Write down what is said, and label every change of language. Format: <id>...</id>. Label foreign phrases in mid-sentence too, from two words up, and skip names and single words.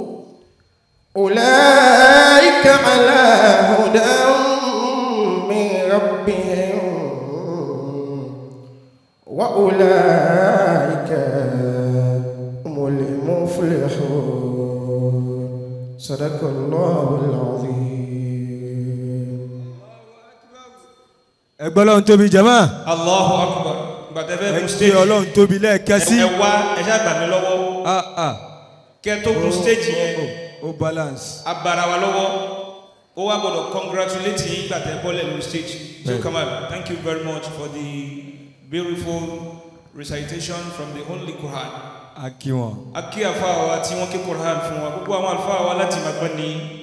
<ar>أولئك على هدى من ربهم وأولئك هم المفلحون. صدق الله العظيم.</ar> <yo>ẹgbẹ́ ọlọ́run tóbi jama.</yo> <ar>الله أكبر.</ar> <yo>ẹgbẹ́ ọlọ́run tóbi lẹ́ẹ̀kan sí. ẹ wá ẹ ṣáà gbà mí lọ́wọ́. kẹ́ tó kú stage yẹn. ó balance. abara wa lọ́wọ́. ó wá gbọ́dọ̀ congratulate yín gbà tẹ́ bọ́lẹ̀ lórí stage.</yo> <en>So Kamal, thank you very much for the beautiful recitation from the Holy Quran.</en> <yo>a kí wọn. a kí àfáà wa tí wọ́n ké Quran fún wa gbogbo àwọn àlùfáà wa láti Magbani.</yo>